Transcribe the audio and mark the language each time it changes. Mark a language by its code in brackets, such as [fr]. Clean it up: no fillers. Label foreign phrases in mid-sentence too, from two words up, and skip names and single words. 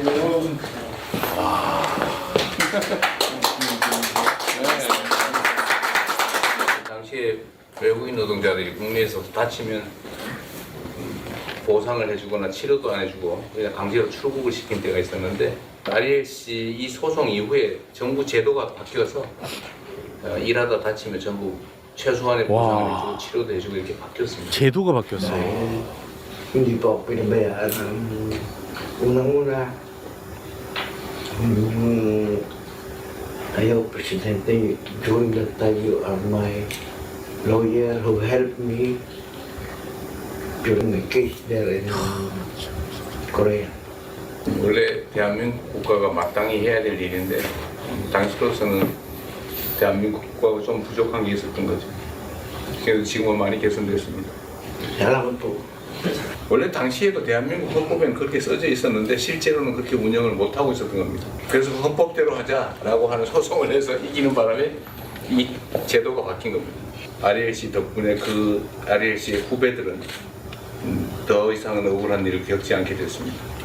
[ko] 당시에 외국인 노동자들이 국내에서 다치면 보상을 해주거나 치료도 안 해주고 그냥 강제로 출국을 시킨 때가 있었는데 RLC 이 소송 이후에 정부 제도가 바뀌어서 일하다 다치면 전부 최소한의 보상을 해주고 치료도 해주고 이렇게 바뀌었습니다. 제도가 바뀌었어요. [tl] Hindi po ako pinabayaan unang-una yung ayaw presidente [en] during that time you are my lawyer who helped me during my case there in Korea. [ko] 원래 대한민국 국가가 마땅히 해야 될 일인데 당시로서는 대한민국 국가가 좀 부족한 게 있었던 거죠. 그래서 지금은 많이 개선됐습니다. [tl] Salamat po. [ko] 원래 당시에도 대한민국 헌법에는 그렇게 써져 있었는데 실제로는 그렇게 운영을 못하고 있었던 겁니다. 그래서 헌법대로 하자라고 하는 소송을 해서 이기는 바람에 이 제도가 바뀐 겁니다. RLC 덕분에 그 RLC의 후배들은 더 이상은 억울한 일을 겪지 않게 됐습니다.